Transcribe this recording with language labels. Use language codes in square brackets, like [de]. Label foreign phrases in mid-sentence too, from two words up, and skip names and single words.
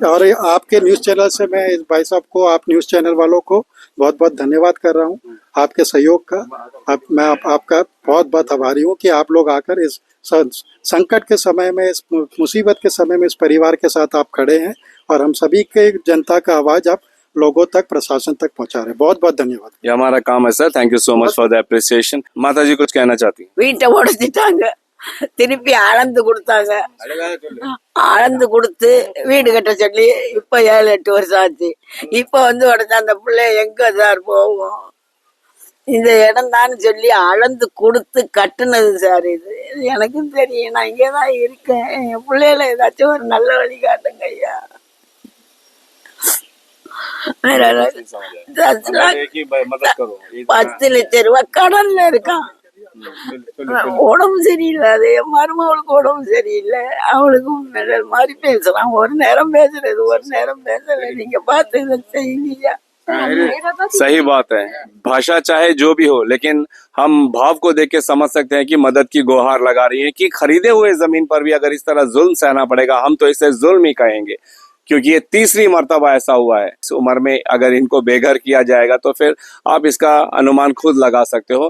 [hi] और आपके न्यूज़ चैनल से मैं इस भाई साहब को, आप न्यूज़ चैनल वालों को बहुत बहुत धन्यवाद कर रहा हूँ आपके सहयोग का। मैं आपका बहुत बहुत आभारी हूँ कि आप लोग आकर इस संकट के समय में, इस मुसीबत के समय में इस परिवार के साथ आप खड़े हैं और हम सभी के जनता का आवाज़ आप लोगों तक, प्रशासन तक पहुंचा रहे हैं। बहुत बहुत धन्यवाद। ये हमारा काम है सर। [en] thank you so much for the appreciation. [hi] माता जी कुछ कहना चाहती हैं? [ta] வீட்டை உடைச்சிட்டாங்க, திருப்பி அளந்து கொடுத்தாங்க. அளந்து கொடுத்து வீடு கட்ட சொல்லி இப்ப 7-8 வருஷம் ஆச்சு. இப்ப வந்து உடனே அந்த பிள்ளை எங்க சார் போவோம்? இந்த இடம் தான் சொல்லி அளந்து கொடுத்து கட்டுனது சார். இது எனக்கும் தெரியும், நான் இங்கேதான் இருக்கேன். என் பிள்ளைகளை ஏதாச்சும் ஒரு நல்ல வழி காட்டுங்க ஐயா. 10 லட்சம் ரூபாய் கடன்ல இருக்கான். உடம்பு சரியில்லை, அது என் மருமகளுக்கு உடம்பு சரியில்லை. அவளுக்கும் மெடல் மாதிரி பேசுறான். ஒரு நேரம் பேசுறது, ஒரு நேரம் பேசல. நீங்க பார்த்து இதை செய்யுங்கய்யா. [hi] सही बात है। भाषा चाहे जो भी हो, लेकिन हम भाव को देख के समझ सकते हैं कि मदद की गुहार लगा रही है कि खरीदे हुए जमीन पर भी अगर इस तरह जुल्म सहना पड़ेगा, हम तो इसे जुल्म ही कहेंगे, क्योंकि ये तीसरी मर्तबा ऐसा हुआ है। इस उम्र में अगर इनको बेघर किया जाएगा तो फिर आप इसका अनुमान खुद लगा सकते हो।